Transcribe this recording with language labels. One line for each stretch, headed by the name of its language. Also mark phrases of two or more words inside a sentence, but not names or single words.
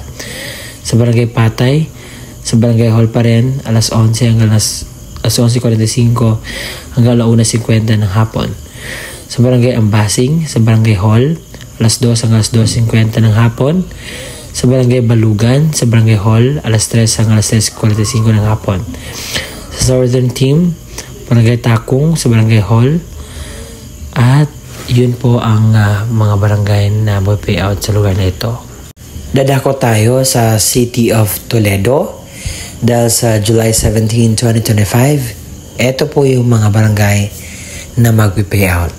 Filipino: Sa Barangay Patay sa Barangay Hall pa rin, alas 11 hanggang alas 11:45 hanggang alas 1:50 ng hapon. Sa Barangay Ambasing sa Barangay Hall, alas 2 hanggang alas 2:50 ng hapon. Sa Barangay Balugan sa Barangay Hall, alas 3 hanggang alas 3:45 ng hapon. Sa
English: Southern Team,
Filipino: Barangay Takong sa Barangay Hall. At yun po ang mga barangay na may payout sa lugar na ito. Dadako tayo sa City of Toledo dahil sa July 17, 2025. Ito po yung mga barangay na mag-payout.